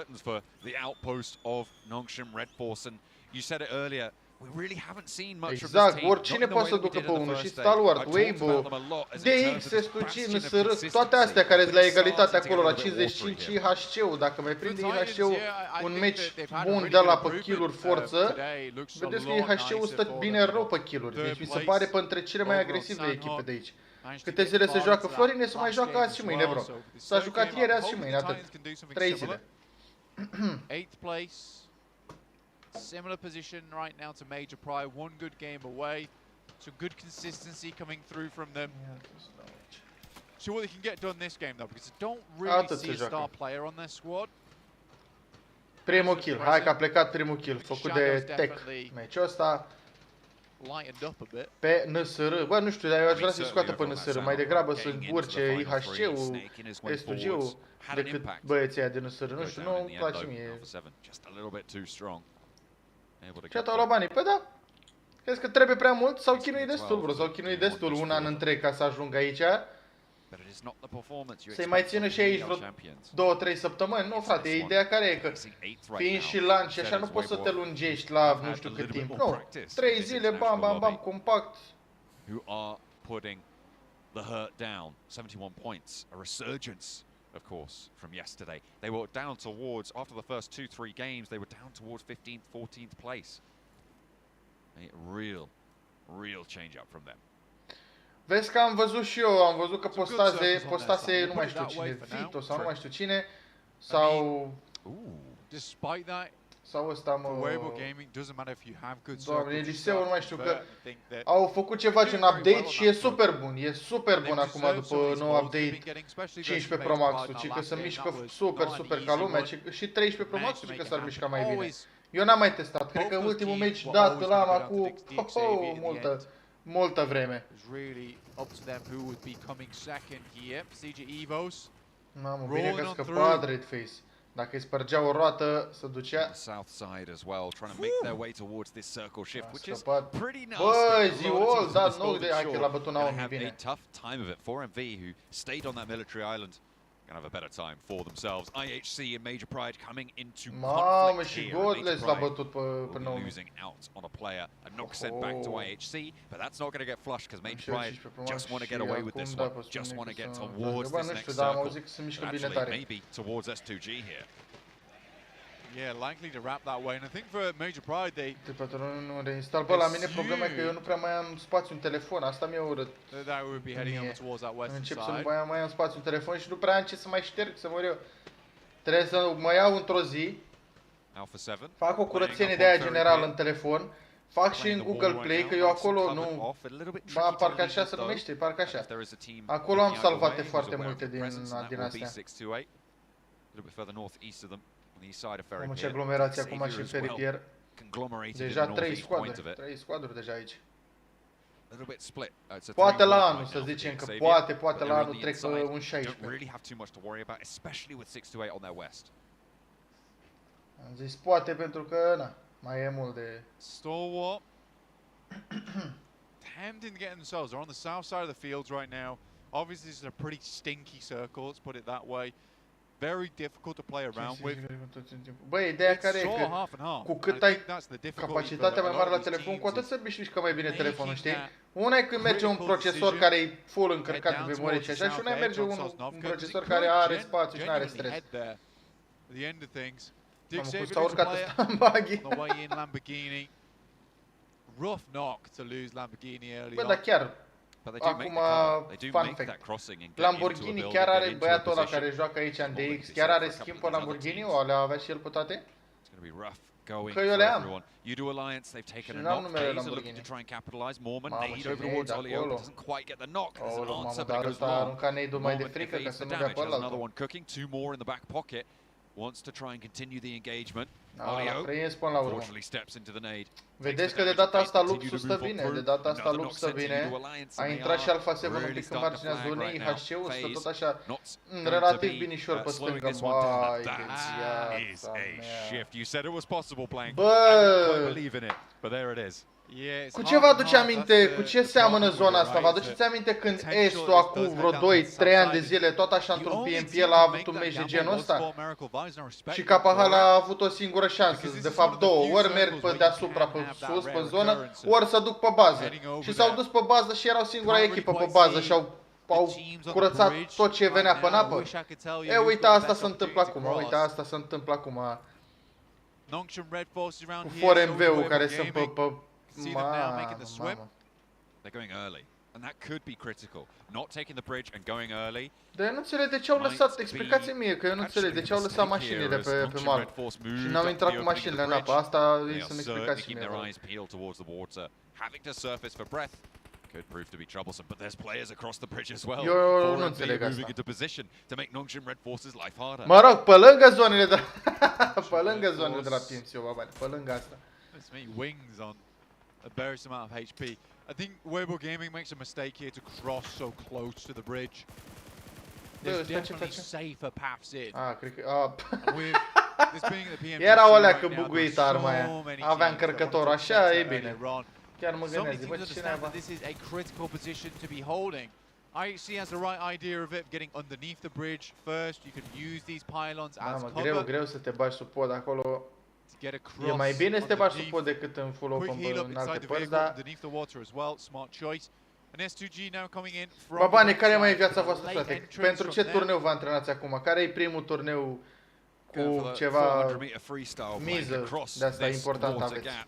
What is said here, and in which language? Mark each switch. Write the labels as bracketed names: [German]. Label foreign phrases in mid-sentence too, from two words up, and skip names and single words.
[Romanian] Exact, oricine poate să ducă pe unul, și Stalwart, Weibo, DX, S2G, NSR, toate astea care sunt la egalitate acolo la 55 și HC-ul, dacă mai prinde HC-ul un meci bun de la pe kill-uri forță, vedeți că HC-ul stă bine rău pe kill-uri, deci mi se pare pe între cele mai agresive echipe de aici. Câte zile se joacă Florine, se mai joacă azi și mâine, bro. S-a jucat ieri, azi și mâine, atât. 3 zile. [English] 8th place. Similar position right now to Major Pride, one good game away. Some good consistency coming through from them. See what they can get done this game though, because I don't really see a star player on their squad. [Romanian] Primul kill, hai că a plecat primul kill, făcut de Tech meciul ăsta. Pe NSR, bă, nu știu, dar eu aș vrea să-i scoată pe NSR, mai degrabă să urce IHC-ul, S2G-ul, decât băieții aia de NSR, nu știu, nu-mi place mie. Ce au luat banii? Păi da, crezi că trebuie prea mult? S-au chinuit destul, bro, s-au chinuit destul un an întreg ca să ajungă aici. Să-i mai țină și aici vreo 2-3 săptămâni? Nu, frate, ideea care e că fiind și lunch și așa nu poți să te lungești la nu știu cât timp. Nu, 3 zile, bam, bam, bam, compact. [English] Of course, from yesterday. They were down towards, after the first 2-3 games, they were down towards 15th, 14th place. A real change up from them. [Romanian] Vezi că am văzut și eu, am văzut că postase nu mai știu cine, Vito sau nu mai știu cine, sau... Sau ăsta, mă... Doamne, Eliseu, nu mai știu, că au făcut ceva gen update și e super bun. E super bun acum după nou update 15 Pro Max-ul, ci că se mișcă super ca lumea, și 13 Pro Max-ul ci că s-ar mișca mai bine. Eu n-am mai testat, cred că ultimul match dat l-am acum multă vreme. Mamă, bine că scăpa Redface. Dacă îi spărgea o roată, se ducea. [English] South side as well, trying to make their way towards this circle shift, which is pretty nasty. [Romanian] Băi, ZIUA, da, nou de hai că l-a bătut Naomi bine. [English] A tough time of it for MV, who stayed on that military island. Gonna have a better time for themselves. IHC and Major Pride coming into conflict [Romanian] și Godless l-a bătut pe Naomi. [English] Losing out on a player. A knock sent back to IHC, but that's not going to get flushed because Major Pride just want to get away with this one. Just want to get towards this next circle. Actually, maybe towards S2G here. Yeah, likely to wrap that way, and I think for Major Pride they... [Romanian] Nu reinstal, bă, la mine problema e că eu nu prea mai am spațiu în telefon, asta mi-e urât. [English] That would be heading over towards that western side. [Romanian] Încep să nu mai am spațiu în telefon și nu prea am ce să mai șterg, să mor eu. Trebuie să mă iau într-o zi, fac o curățenie de aia generală în telefon, fac și în Google Play, că eu acolo nu... Ba, parcă așa se numește, parcă așa. Acolo am salvate foarte multe din astea. Am ce aglomerație acum și în peripier. Deja 3 squaduri deja aici. Poate la anul, să zicem că poate la anul trec un 16. Am zis poate pentru că, na, mai e mult de... Stalwart. [English] Tempting to get themselves. They're on the south side of the fields right now. Obviously this is a pretty stinky circle, let's put it that way. Very difficult to play around with. [Romanian] Băi, ideea care e că cu cât ai capacitatea mai mare la telefon, cu atât se mișcă mai bine telefonul, știi? Una e când merge un procesor care e full încărcat de memorie și așa, și una e merge un procesor care are spațiu și nu are stres. Am cum s-a urcat ăsta în buggy. [English] Rough knock to lose Lamborghini early on. [Romanian] Bă, dar chiar, acum, [English] fun fact, [Romanian] Lamborghini chiar are băiatul ăla care joacă aici în DX, chiar are schimb pe Lamborghini? O le avea și el pe toate? Că eu le am. Și n-am numele Lamborghini. Mamă, ce nade acolo. Aoleu, mamă, dar ăsta a aruncat nade-ul mai de frică ca să nu dea pe ălaltă. [English] wants to try and continue the engagement. [Romanian] L-a prins până la urmă. [English] Fortunately steps into the nade. [Romanian] Vedeți că de data asta Luxul stă bine, de data asta Lux stă bine. A intrat și Alpha 7 un pic în marginea zonei, HC-ul stă tot așa relativ binișor pe stânga. Vai, de viața mea. [English] You said it was possible playing. [Romanian] Bă! [English] Believe in it, but there it is. [Romanian] Cu ce vă aduce aminte, cu ce seamănă zona asta? Vă aduceți aminte când Estul acum vreo 2-3 ani de zile tot așa într-un PMP a avut un meci de genul ăsta? Și KPH a avut o singură șansă, de fapt două, ori merg pe deasupra, pe sus, pe zonă, ori să duc pe bază. Și s-au dus pe bază și erau singura echipă pe bază și au curățat tot ce venea pe apă. E, uite, asta se întâmplă acum, uite, asta se întâmplă acum. Cu 4MV-ul care sunt pe [English] See them now making the swim. They're going early, and that could be critical. Not taking the bridge and going early. [Romanian] Dar eu nu înțeleg de ce au lăsat, explicați-mi mie că eu nu înțeleg de ce au lăsat mașinile pe mal și n-au intrat cu mașinile în apă. Asta să-mi explicați mie. [English] Having to surface for breath could prove to be troublesome, but there's players across the bridge as well. [Romanian] Eu nu înțeleg asta. [English] Moving into position to make Nongshim Red Force's life harder. [Romanian] Mă rog, pe lângă zonele de pe lângă zonele de la PMCO, bă, pe lângă asta. [English] Let's make wings on a embarrassing amount of HP. I think Weibo Gaming makes a mistake here to cross so close to the bridge. There's definitely safer paths in. [Romanian] Ah, cred că... [English] With this being the PMCO [Romanian] era o leacă [English] right now, [Romanian] buguită arma aia. Avea încărcător, așa e bine. Chiar mă gândesc, bă, ce naiba. [English] This is a critical position to be holding. IHC has the right idea of it, getting underneath the bridge first. You can use these pylons as cover. [Romanian] Greu să te bagi sub pod acolo. E mai bine să te bagi sub pod decât în [English] full open [Romanian] în alte părți, dar... Bă, bane, care mai e viața voastră, frate? Pentru ce turneu vă antrenați acum? Care e primul turneu cu ceva miză de asta important aveți?